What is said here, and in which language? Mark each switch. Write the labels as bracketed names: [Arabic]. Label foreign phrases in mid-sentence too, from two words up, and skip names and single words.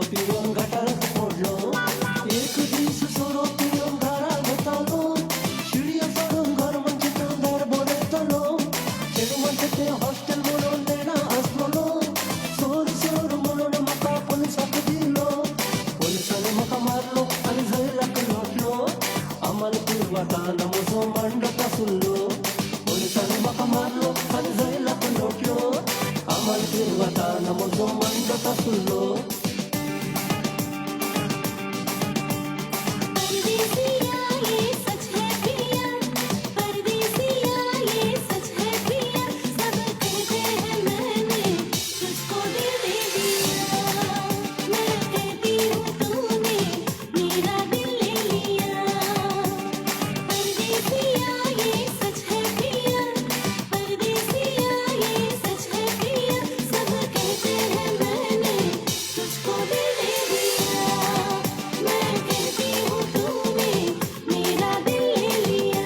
[Konkani] पिवन गटारात पडलो एक दीस सोरो पिवन घरात वतालो शिडयो सोडून घर म्हणजे तो दार बोडयतलो चेडू म्हणजे ते हॉस्टेल म्हणून देणा आसलो सोर सोर म्हणून म्हाका पुलिसाक दिलो पुलिसांनी म्हाका मारलो आनी जैलाक लोटलो आम्हाला पुरवताना म्हजो मांडो सुल्लो पुलिसांनी म्हाका मारलो आनी जैलाक लोटलो आम्हाला पुरवताना म्हजो मांडो सुल्लो [Hindi] परदेसिया ये सच है पिया परदेसिया ये सच है पिया सब कहते हैं मैंने तुझको दिल दे दिया मैं कहती हूँ तूने मेरा दिल ले लिया परदेसिया ये सच है पिया परदेसिया ये सच है पिया सब कहते हैं मैंने तुझको दिल दे दिया मैं कहती हूँ तूने मेरा दिल ले लिया